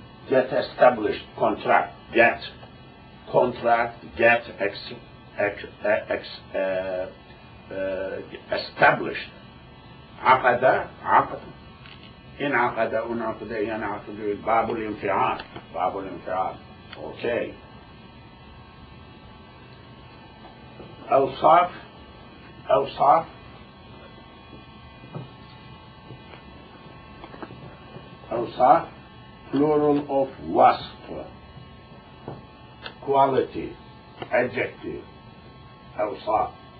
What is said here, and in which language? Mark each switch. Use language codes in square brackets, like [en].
[en] Get established, contract, get established. [ar] عقد انعقد ينعقد باب الانفعال. [en] Okay. أوصاف plural of wasf, quality, adjective, أوصاف.